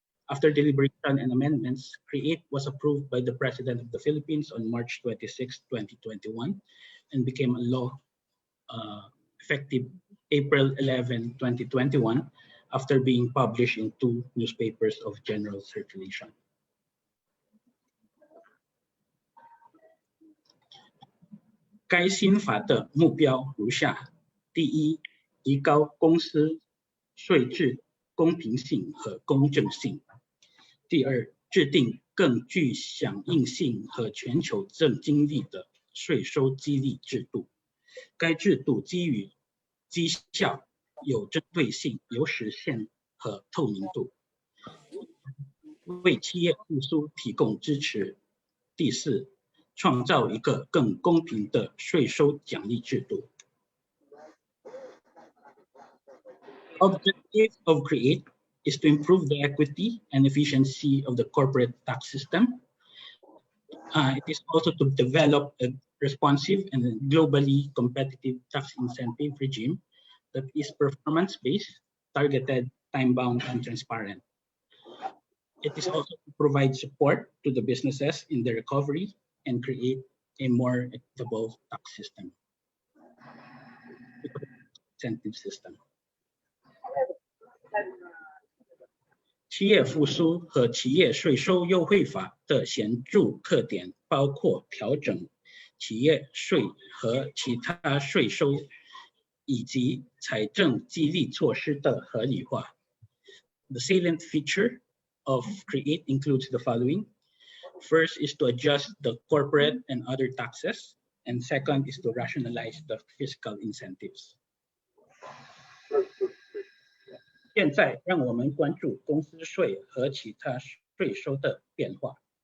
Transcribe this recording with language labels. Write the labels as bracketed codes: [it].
[en] After deliberation and amendments, CREATE was approved by the President of the Philippines on March 26, 2021, and became a law effective April 11, 2021, after being published in 2 newspapers of general circulation. [zh] 该新法的目标如下：第一，提高公司税制公平性和公正性；第二，制定更具响应性和全球竞争力的税收激励制度。该制度基于绩效、有针对性、有实现和透明度，为企业复苏提供支持。第四，创造一个更公平的税收奖励制度。 [en] Objective of CREATE is to improve the equity and efficiency of the corporate tax system. It is also to develop a responsive and globally competitive tax incentive regime that is performance-based, targeted, time-bound, and transparent. It is also to provide support to the businesses in the recovery and create a more equitable tax system, incentive system. [zh] 企业复苏和企业税收优惠法的显著特点包括调整企业税和其他税收以及财政激励措施的合理化。 [en] The salient feature of CREATE includes the following. First is to adjust the corporate and other taxes, and second is to rationalize the fiscal incentives. [zh] 现在让我们关注公司税和其他税收的变化。